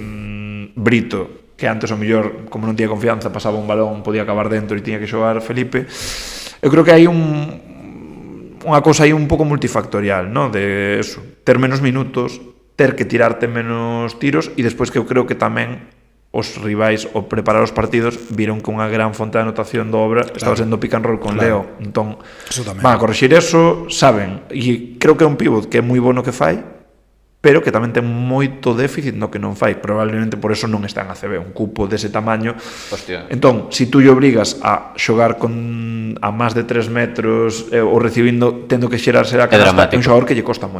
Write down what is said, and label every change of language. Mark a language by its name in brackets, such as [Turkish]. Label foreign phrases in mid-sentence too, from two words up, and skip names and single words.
[Galician] Brito, que antes o mellor, como non tiña confianza, pasaba un balón, podía acabar dentro e tiña que xogar Felipe. Eu creo que hai unha cousa aí un pouco multifactorial, ¿no? De eso, ter menos minutos, ter que tirarte menos tiros, e despois que eu creo que tamén os rivais ao preparar os partidos viron que unha gran fonte de anotación do Obra estaba sendo [English] pick and roll [Galician] con Leo, entón van a corrixir eso, saben, e creo que é un pivot que é moi bueno que fai, pero que tamén ten moito déficit no que non fai, probablemente por eso non está en ACB, un cupo dese tamaño. Hostia. Entón, si tú lle obrigas a xogar a máis de 3 metros ou recibindo, tendo que xerarse a canasta, é un xogador que lle costa moito.